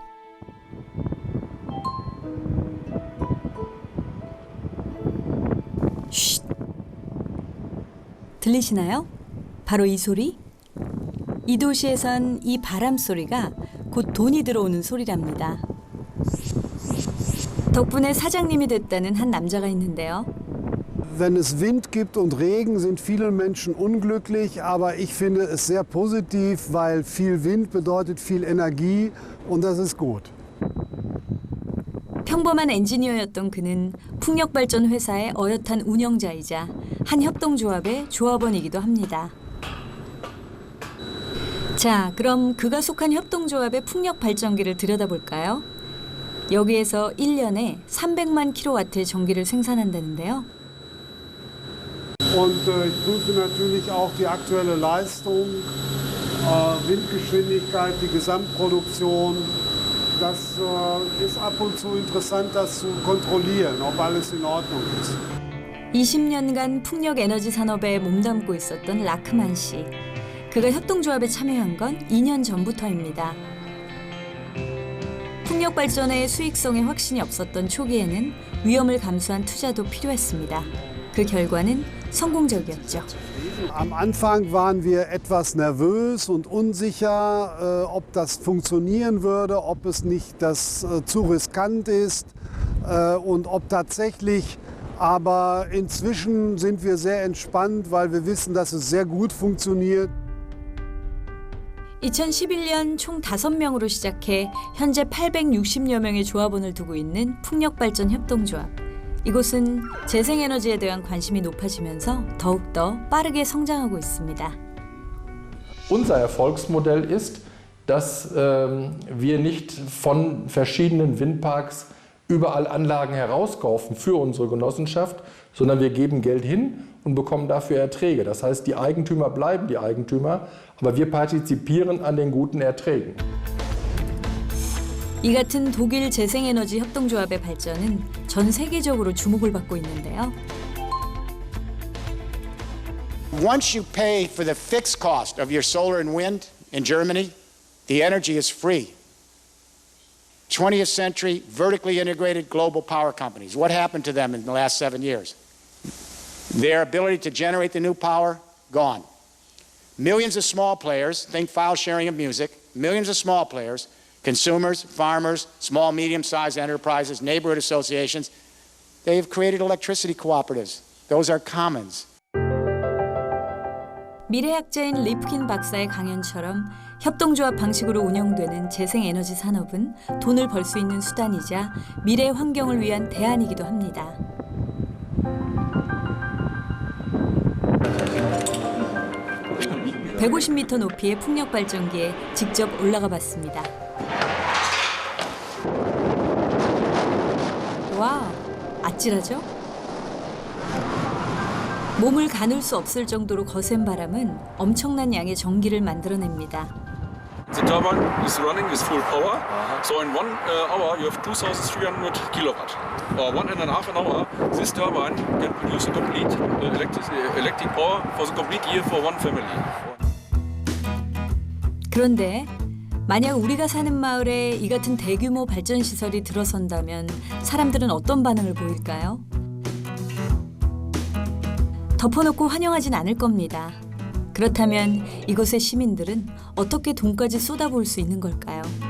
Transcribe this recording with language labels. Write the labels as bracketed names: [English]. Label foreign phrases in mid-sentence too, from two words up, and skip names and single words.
[Korean] 쉿! 들리시나요? 바로 이 소리? 이 도시에선 이 바람 소리가 곧 돈이 들어오는 소리랍니다. 덕분에 사장님이 됐다는 한 남자가 있는데요. [German] Wenn es Wind gibt und Regen, sind viele Menschen unglücklich, aber ich finde es sehr positiv, weil viel Wind bedeutet viel Energie und das ist gut. [Korean] 평범한 엔지니어였던 그는 풍력발전 회사의 어엿한 운영자이자 한 협동조합의 조합원이기도 합니다. 자, 그럼 그가 속한 협동조합의 풍력발전기를 들여다볼까요? 여기에서 1년에 300만 킬로와트의 전기를 생산한다는데요. [German] Und ich prüfe natürlich auch die aktuelle Leistung, Windgeschwindigkeit, die Gesamtproduktion. Das ist ab und zu interessant, das zu kontrollieren, ob alles in Ordnung ist. [Korean] 20년간 풍력 에너지 산업에 몸담고 있었던 라크만 씨. 그가 협동조합에 참여한 건 2년 전부터입니다. 풍력 발전의 수익성에 확신이 없었던 초기에는 위험을 감수한 투자도 필요했습니다. 그 결과는 성공적이었죠. [German] Am Anfang waren wir etwas nervös und unsicher, ob das funktionieren würde, ob es nicht zu riskant ist und ob tatsächlich. Aber inzwischen sind wir sehr entspannt, weil wir wissen, dass es sehr gut funktioniert. [Korean] 2011년 총 5명으로 시작해 현재 860여 명의 조합원을 두고 있는 풍력발전 협동조합. 이곳은 재생에너지에 대한 관심이 높아지면서 더욱더 빠르게 성장하고 있습니다. [German] Unser Erfolgsmodell ist, dass wir nicht von verschiedenen Windparks überall Anlagen herauskaufen für unsere Genossenschaft, sondern wir geben Geld hin und bekommen dafür Erträge. Das heißt, die Eigentümer bleiben die Eigentümer, aber wir partizipieren an den guten Erträgen. [Korean] 이 같은 독일 재생에너지 협동조합의 발전은 전 세계적으로 주목을 받고 있는데요. [English] Once you pay for the fixed cost of your solar and wind in Germany, the energy is free. 20th century vertically integrated global power companies. What happened to them in the last 7 years? Their ability to generate the new power, gone. Millions of small players, think file sharing of music, millions of small players, consumers, farmers, small, medium-sized enterprises, neighborhood associations, they've created electricity cooperatives. Those are commons. [Korean] 미래학자인 리프킨 박사의 강연처럼 협동조합 방식으로 운영되는 재생에너지 산업은 돈을 벌 수 있는 수단이자 미래 환경을 위한 대안이기도 합니다. (150m) 높이의 풍력 발전기에 직접 올라가 봤습니다. 와, 아찔하죠? 몸을 가눌 수 없을 정도로 거센 바람은 엄청난 양의 전기를 만들어냅니다. [English] The turbine is running with full power. So in 1 hour you have 2,300 kilowatt. Or 1.5 an hour, this turbine can produce a complete electric power for the complete year for one family. [Korean] 그런데 만약 우리가 사는 마을에 이 같은 대규모 발전 시설이 들어선다면 사람들은 어떤 반응을 보일까요? 덮어놓고 환영하진 않을 겁니다. 그렇다면 이곳의 시민들은 어떻게 돈까지 쏟아부을 수 있는 걸까요?